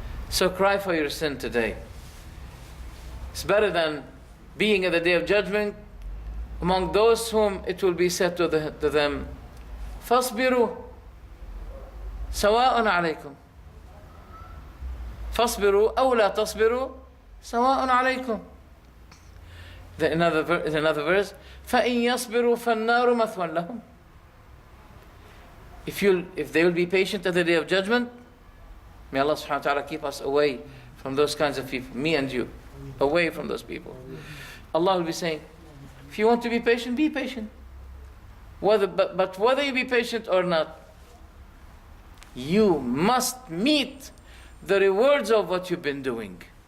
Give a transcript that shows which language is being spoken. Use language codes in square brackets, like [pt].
[en] So cry for your sin today. It's better than being at the day of judgment among those whom it will be said to them, [ar] فَاصْبِرُوا سَوَاءٌ عَلَيْكُمْ فَاصْبِرُوا أَوْ لَا تَصْبِرُوا سَوَاءٌ عَلَيْكُمْ. [en] In another verse, [ar] فَإِنْ يَصْبِرُوا فَالنَّارُ مَثْوًى لَهُمْ. [en] If they will be patient at the day of judgment, may Allah subhanahu wa ta'ala keep us away from those kinds of people, me and you, away from those people. Allah will be saying, if you want to be patient, be patient. But whether you be patient or not, you must meet the rewards of what you've been doing.